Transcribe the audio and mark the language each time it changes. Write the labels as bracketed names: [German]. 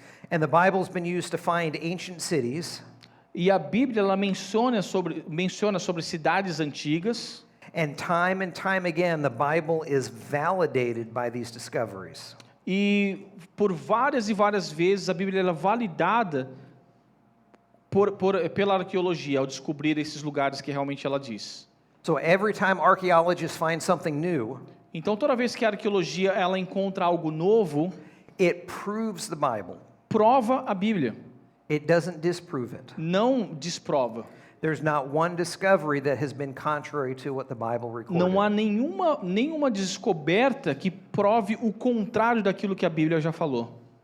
[English] And the Bible's been used to find ancient cities, [Portuguese] E a Bíblia, ela menciona sobre cidades antigas. [English] and time again, the Bible is validated by these discoveries. [Portuguese] E por várias e várias vezes a Bíblia ela é validada pela arqueologia, ao descobrir esses lugares que realmente ela diz. [English] So every time archaeologists find something new, [Portuguese] Então, toda vez que a arqueologia ela encontra algo novo, [English] it proves the Bible. [Portuguese] prova a Bíblia, [English] It doesn't disprove it. [Portuguese] não desprova. [English] There's not one discovery that has been contrary to what the Bible recorded. [Portuguese] Não há nenhuma descoberta que prove o contrário daquilo que a Bíblia já falou.